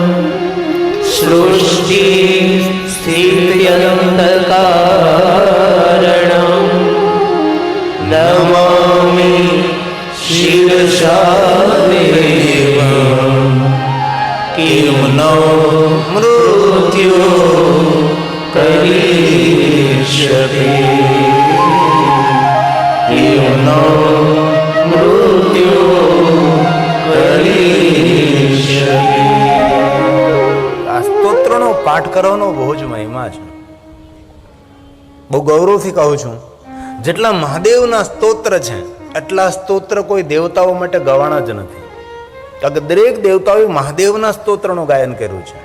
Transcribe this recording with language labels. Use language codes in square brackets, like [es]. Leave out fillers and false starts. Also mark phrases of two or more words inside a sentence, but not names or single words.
[sa] सृष्टिस्थित्यन्तकारणं नमामि शिरसा देवं किं नो मृत्यु करिष्यति किं नो मृत्यु करिष्यति [gu] પાઠ કરવાનો બહુ જ મહિમા છે. બહુ ગૌરવથી કહું છું, જેટલા મહાદેવના સ્તોત્ર છે એટલા સ્તોત્ર કોઈ દેવતાઓ માટે ગવાણા જ નથી. કારણ કે દરેક દેવતાઓએ મહાદેવના સ્તોત્રનું ગાયન કર્યું છે.